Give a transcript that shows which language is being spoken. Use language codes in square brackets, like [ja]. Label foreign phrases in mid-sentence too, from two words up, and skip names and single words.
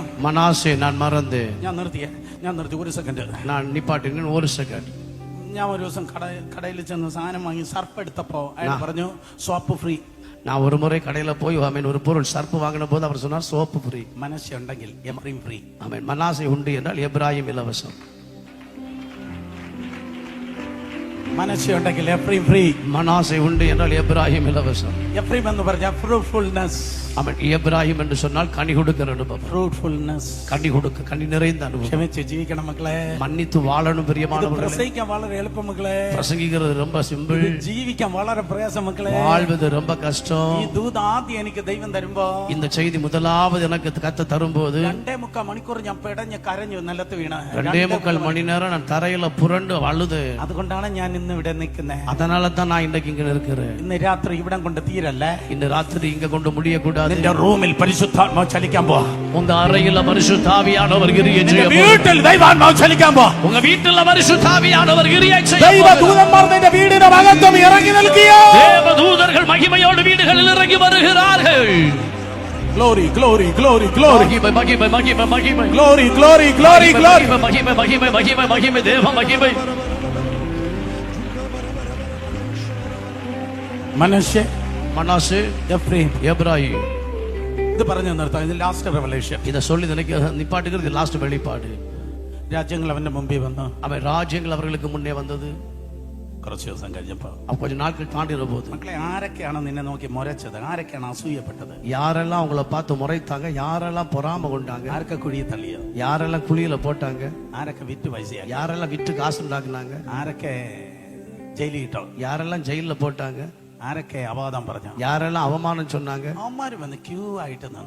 [ta] மனாசே, நான் மறந்தேன். [ml] ഞാൻ നിർത്തി ഒരു സെക്കൻഡ്. [ta] நான் நிப்பாட்டினேன் ஒரு செகண்ட். [ml] ഞാൻ ഒരു ദിവസം കടയിൽ ചെന്ന് സാധനം വാങ്ങി സർഫ് എടുത്തപ്പോ അയാൾ പറഞ്ഞു [en] soap free. [ta] நான் ஒரு முறை கடையில போய் ஆமென் ஒரு பொருள் சர்ப்பு வாங்கின போது அவர் சொன்னார் [en] soap free. [ml] മനസ്സ് ഉണ്ടെങ്കിൽ എഫ്രൈം ഫ്രീ. [ta] ஆமென். மனாசே உண்டு என்றால் எப்ராயிம் இலவசம். [ml] മനസ്സ് ഉണ്ടെങ്കിൽ എഫ്രൈം ഫ്രീ. [ta] மனாசே உண்டு என்றால் எப்ராயிம் இலவசம். [ml] എഫ്രൈം എന്ന് പറഞ്ഞാൽ ഫ്രൂട്ട്ഫുൾനെസ്. [ta] ஆமென். எப்ராயிம் என்று சொன்னால் கனி கொடுக்கிற அனுபவம். [ml] ഫ്രൂട്ട്ഫുൾനെസ്, [ta] கனி கொடுக்க, கனி நிறைந்த அனுபவம். [ml] ക്ഷമിച്ച് ജീവിക്കണം മക്കളെ. [ta] மன்னித்து வாழணும் பிரியமானவர்களே. [ml] പ്രസംഗിക്കാൻ വളരെ എളുപ്പം മക്കളെ. [ta] பிரசங்கிக்கிறது ரொம்ப சிம்பிள், [ml] ജീവിക്കാൻ വളരെ പ്രയാസം മക്കളെ. [ta] வாழ்வது ரொம்ப கஷ்டம். [ml] ഈ ദൂത് ആദ്യം എനിക്ക് ദൈവം തരുമ്പോ, [ta] இந்த செய்தி முதலாவது எனக்கு கத்த தரும்போது [ml] 2.25 മണിക്കൂർ ഞാൻ പെടഞ്ഞ് കരഞ്ഞു നിലത്ത് വീണ്. [ta] 2.25 மணி நேரம் நான் தரையில புரண்டு அழுது. [ml] അതുകൊണ്ടാണ് ഞാൻ ഇന്ന് ഇവിടെ നിൽക്കുന്നത്. [ta] அதனால தான் நான் இன்றைக்கு இங்க இருக்கிறேன். [ml] ഇന്ന് രാത്രി ഇവിടം കൊണ്ട് തീരല്ലേ. [ta] இந்த ராத்திரி இங்க கொண்டு முடிய கூடாது. [ml] നിന്റെ റൂമിൽ പരിശുദ്ധാത്മാവ് ചലിക്കാൻ പോ. [ta] உங்க அறையில பரிசுத்தாவியானவர் கிரியை செய்ய [ml] നിന്റെ വീട്ടിൽ ദൈവാത്മാവ് ചലിക്കാൻ പോ. [ta] உங்க வீட்டுல பரிசுத்தாவியானவர் கிரியை செய்ய [ml] ദൈവദൂതന്മാർ നിന്റെ വീടിന്റെ ഭാഗത്തും ഇറങ്ങി നിൽക്കുകയോ. [ta] தேவதூதர்கள் மகிமையோடு வீடுகளில் இறங்கி வருகிறார்கள். [en] Glory, glory, glory, glory. [ta] மகிமை மகிமை மகிமை மகிமை. [en] Glory, glory, glory, glory. [ta] மகிமை மகிமை மகிமை மகிமை தேவ மகிமை. [ml] മനസ്സേ, [ta] மனாசே, [ml] എഫ്രൈം. [ta] எப்ராயிம். [ml] ഇത് പറഞ്ഞു നിർത്താം. ഇത് [en] last revelation. [ta] இத சொல்லி நிப்பாட்டுகிறது லாஸ்ட் வெளிப்பாடு. [ml] രാജ്യങ്ങൾ അവന്റെ മുമ്പിൽ വന്നു. [ta] அவன் ராஜ்யங்கள் அவர்களுக்கு முன்னே வந்தது. [ml] കുറച്ച് ദിവസം കഴിഞ്ഞപ്പോ [ta] கொஞ்ச நாட்கள் தாண்டிற போது, [ml] മക്കളെ, ആരൊക്കെയാണ് നിന്നെ നോക്കി മുരച്ചത്? ആരൊക്കെയാണ് അസൂയപ്പെട്ടത്? [ta] யாரெல்லாம் அவங்கள பார்த்து முறைத்தாங்க, யாரெல்லாம் பொறாம கொண்டாங்க, [ml] ആരൊക്കെ കുഴിയെ തള്ളിയോ? [ta] யாரெல்லாம் குழியில போட்டாங்க, [ml] ആരൊക്കെ വിറ്റ് പൈസയാക്കി? [ta] யாரெல்லாம் விட்டு காசு உண்டாக்குனாங்க, [ml] ആരൊക്കെ ജയിലിൽ ഇട്ടോ? [ta] யாரெல்லாம் ஜெயில போட்டாங்க, [ml] ആരൊക്കെ അപവാദം പറഞ്ഞു? [ta] யாரெல்லாம் அவமானம் சொன்னாங்க, [ml] അവന്മാര് വന്ന് ക്യൂ ആയിട്ട് നിന്നു.